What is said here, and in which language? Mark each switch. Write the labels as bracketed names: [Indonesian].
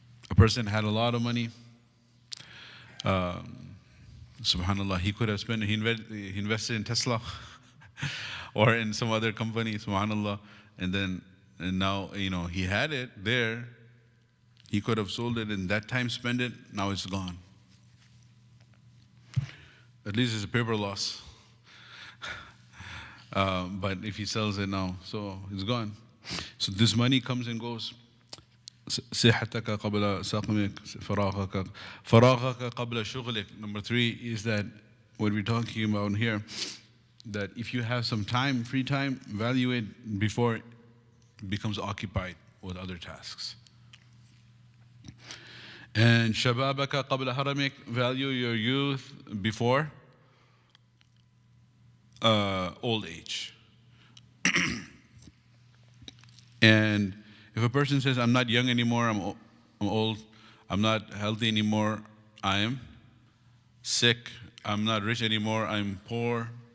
[English] A person had a lot of money, subhanallah, he could have spent, he invested in Tesla or in some other company, subhanallah, and now, he had it there. He could have sold it in that time, spent it, now it's gone. At least it's a paper loss. But if he sells it now, so it's gone. So this money comes and goes. [Arabic] صحتك قبل سقمك فراغك قبل شغلك. [English] Number 3 is that what we're talking about here, that if you have some time, free time, value it before it becomes occupied with other tasks. And [Arabic] شبابك قبل هرمك. [English] Value your youth before old age. And if a person says, I'm not young anymore, I'm I'm old, I'm not healthy anymore, I am sick, I'm not rich anymore, I'm poor.